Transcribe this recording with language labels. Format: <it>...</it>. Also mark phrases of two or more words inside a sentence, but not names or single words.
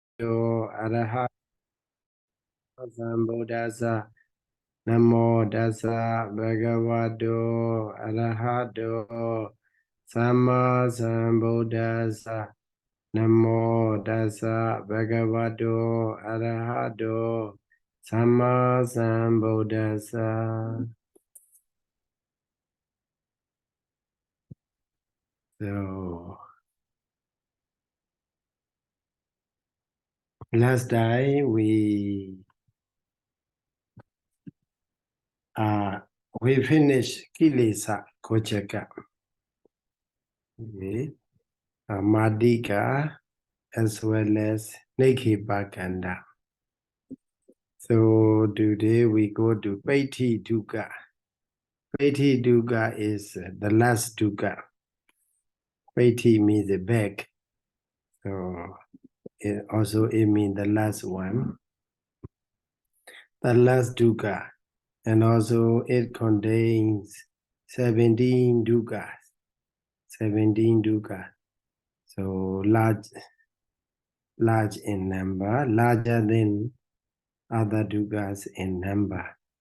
<pi>Arahato Sambuddhassa Namo Tassa Bhagavato Arahato Samma Sambuddhassa Namo Tassa Bhagavato Arahato Samma Sambuddhassa.</pi> <en>So last time we finished Kilesa Kochaka, okay. Mātikā as well as Nikkhipakanda. So today we go to piṭṭhidukaṃ. Piṭṭhidukaṃ is the last dukkha. Piṭṭhi means the back. So it means the last one. The last dukkha. And also it contains 17 dukkhas. 17 dukkhas. So large in number, larger than other dukkhas in number.</en>